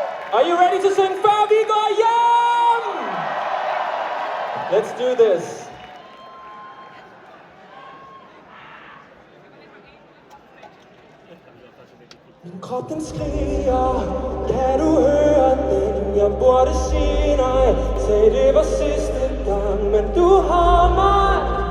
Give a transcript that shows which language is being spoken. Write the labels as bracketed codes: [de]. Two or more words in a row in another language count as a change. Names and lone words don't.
[en] Are you ready to sing Før vi går hjem? Let's do this. [da] Min krop den skriger, kan du høre den? Jeg burde sige nej, sagde det var sidste gang, men du har mig.